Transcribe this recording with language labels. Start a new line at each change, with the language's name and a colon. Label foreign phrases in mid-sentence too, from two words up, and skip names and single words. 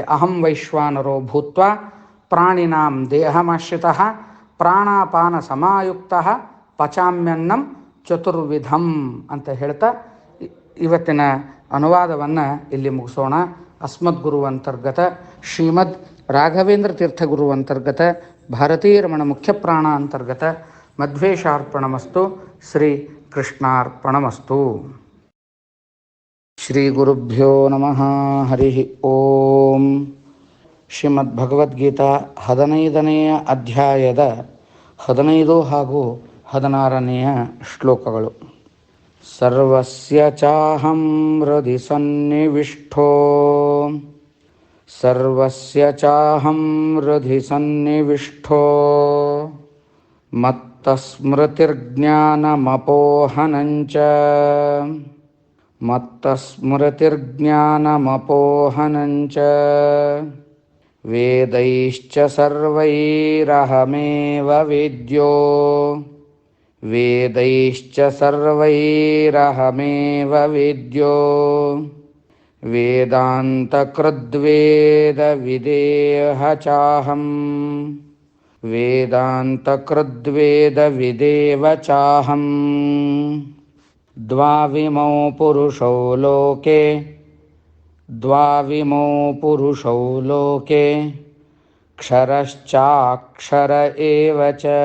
Sanskrit: ಅಹಂ ವೈಶ್ವಾನರೋ ಭೂತ್ವ ಪ್ರಾಣಿನಾಂ ದೇಹಮಾಶ್ರಿತಃ ಪ್ರಾಣಾಪಾನ ಸಮಾಯುಕ್ತಃ ಪಚಾಮ್ಯನ್ನಂ ಚತುರ್ವಿಧಂ
Kannada: ಅಂತ ಹೇಳ್ತಾ ಇವತ್ತಿನ ಅನುವಾದವನ್ನು ಇಲ್ಲಿ ಮುಗಿಸೋಣ.
Sanskrit: ಅಸ್ಮದ್ಗುರು ಅಂತರ್ಗತ ಶ್ರೀಮದ್ ರಾಘವೇಂದ್ರ ತೀರ್ಥಗುರು ಅಂತರ್ಗತ ಭಾರತೀರಮಣ ಮುಖ್ಯ ಪ್ರಾಣ ಅಂತರ್ಗತ ಮಧ್ವೇಶಾರ್ಪಣಮಸ್ತು. ಶ್ರೀ ಕೃಷ್ಣಾರ್ಪಣಮಸ್ತು. ಶ್ರೀ ಗುರುಭ್ಯೋ ನಮಃ. ಹರಿ ಓಂ.
Kannada: ಶ್ರೀಮದ್ಭಗವದ್ಗೀತಾ 15ನೆಯ ಅಧ್ಯಾಯದ 15 ಹಾಗೂ 16ನೆಯ ಶ್ಲೋಕಗಳು.
Sanskrit: ಸರ್ವಸ್ಯ ಚಾಹಂ ಹೃದಿ ಸನ್ನಿವಿಷ್ಟೋ ಸರ್ವಸ್ಯ ಚಾಹಂ ಹೃದಿ ಸನ್ನಿವಿಷ್ಟೋ ಮತ್ತಸ್ಮೃತಿರ್ಜ್ಞಾನಮಪೋಹನಂಚ ವೇದೈಶ್ಚ ಸರ್ವೈರಹಮೇವ ವೇದ್ಯೋ ವೇದೈಶ್ಚ ಸರ್ವೈರಹಮೇವ ವೇದ್ಯೋ ವೇದಾಂತಕೃದ್ವೇದ ವಿದೇಹ ಚಾಹಂ ವೇದಾಂತಕೃದ್ವೇದ ವಿದೇವ ಚಾಹಂ ದ್ವಾವಿಮೌ ಪುರುಷೌ ಲೋಕೆ ಕ್ಷರಶ್ಚಾಕ್ಷರ ಏವ ಚ